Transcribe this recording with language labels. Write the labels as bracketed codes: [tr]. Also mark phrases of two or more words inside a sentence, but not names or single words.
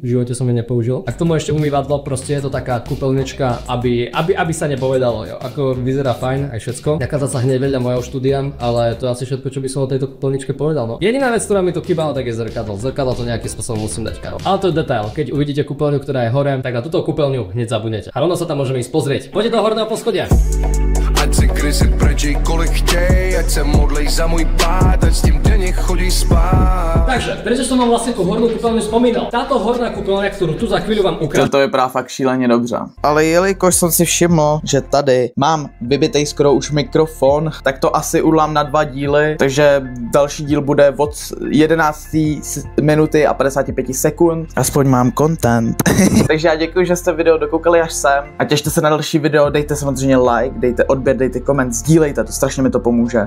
[sk] V živote som ju nepoužil. A k tomu ešte umývadlo, proste je to taká kúpeľnička, aby sa nepovedalo, jo. Ako vyzerá fajn aj všetko. Nachádza sa hneď vedľa mojho štúdia, ale to je asi všetko, čo by som o tejto kúpeľničke povedal, no. Jediná vec, ktorá mi tu chýbala, tak je zrkadlo. Zrkadlo to nejakým spôsobom musím dať, karo. Ale to je detail. Keď uvidíte kúpeľňu, ktorá je hore, tak na túto kúpeľňu hneď zabudnete. A rovno sa tam môžeme ísť pozrieť. Poďte do horného poschodia. [cs] Ať si krysi prečí kolik chtěj, ať se modlej za můj pád, ať s tím denně chodí spát. [sk] Takže, prečo som vám vlastne tú hornú kúpeľňu spomínal? Táto horná kúpeľňa, ktorú tu za chvíľu vám ukážem. [cs] To vypadá fakt šíleně dobře. Ale jelikož jsem si všiml, že tady mám vybitej skoro už mikrofon, tak to asi udlám na 2 díly, takže další díl bude od 11. minuty a 55 sekund. Aspoň mám content. Takže já děkuji, že jste video dokoukali až sem a těšte se na další video, dejte samozřejmě like, dejte odběr, dejte koment, sdílejte, to strašně mi to pomůže.